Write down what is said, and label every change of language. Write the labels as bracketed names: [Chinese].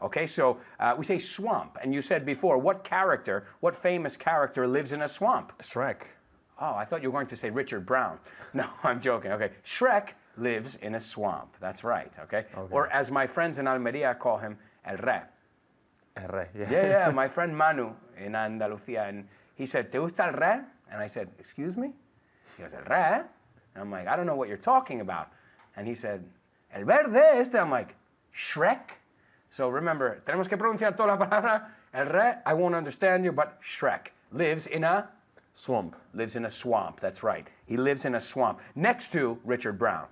[English] Okay, so we say swamp, and you said before, what famous character lives in a swamp? Shrek. Oh, I thought you were going to say Richard Brown. No, I'm joking. Okay, Shrek lives in a swamp. That's right. Okay. Or as my friends in Almeria call him, El Re. El Re. Yeah. Yeah. My friend Manu in Andalucía, and he said, [Spanish] ¿Te gusta el Re? [English] And I said, excuse me? He goes, El Re? And I'm like, I don't know what you're talking about. And he said, [Spanish] El verde este. [English] I'm like, Shrek? So remember, [Spanish] tenemos que pronunciar toda la palabra. [English] El Re, I won't understand you, but Shrek lives in a swamp. Lives in a swamp, that's right. He lives in a swamp next to Richard Brown.